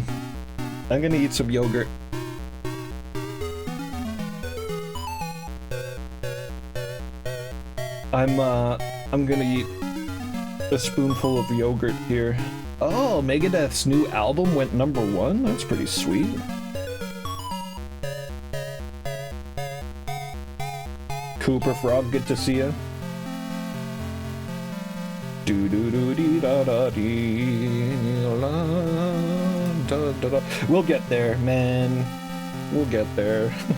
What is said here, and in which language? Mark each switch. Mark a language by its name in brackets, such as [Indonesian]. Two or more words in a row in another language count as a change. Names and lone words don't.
[English] I'm gonna eat some yogurt. I'm gonna eat a spoonful of yogurt here. Oh, Megadeth's new album went #1? That's pretty sweet. Cooper Frog, good to see ya. Do do do dee da da dee la da da da. We'll get there, man. We'll get there.